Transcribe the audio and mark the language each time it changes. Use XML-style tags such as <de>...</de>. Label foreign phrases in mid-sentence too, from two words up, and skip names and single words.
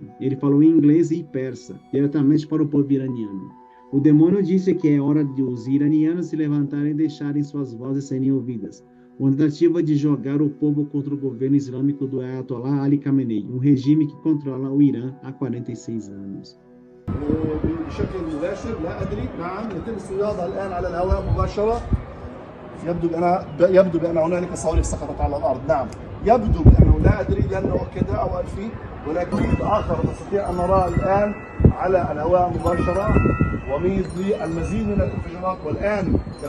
<pt>Ele falou em inglês e persa, diretamente para o povo iraniano. O demônio disse que é hora de os iranianos se levantarem e deixarem suas vozes serem ouvidas. Uma tentativa de jogar o povo contra o governo islâmico do Ayatollah Ali Khamenei, um regime que controla o Irã há 46 anos.</pt> <ar>بشكل مباشر لا ادري نعم يتم استيرادها الان على الهواء مباشره يبدو بان هنالك صواريخ سقطت على الارض نعم يبدو بانه لا ادري لن اؤكدها او انفي ولكن ميض اخر نستطيع ان نراه الان على الهواء مباشره وميض للمزيد من الانفجارات والان</ar>